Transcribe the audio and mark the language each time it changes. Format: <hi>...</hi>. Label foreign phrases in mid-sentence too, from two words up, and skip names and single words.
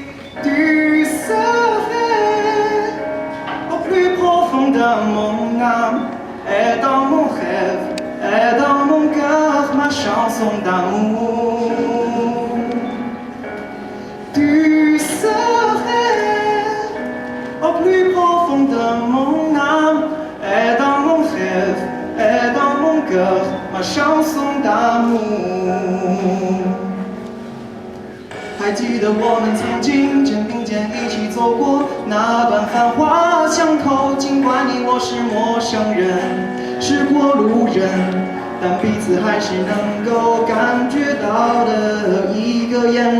<fr>Tu serais au plus profond de mon âme, et dans mon rêve, et dans mon cœur, ma chanson d'amour. Tu serais au plus profond de mon âme, et dans mon rêve, et dans mon cœur, ma chanson d'amour。</fr> <zh>还记得我们曾经肩并肩一起走过那段繁华巷口，尽管你我是陌生人，是过路人，但彼此还是能够感觉到的一个眼</zh>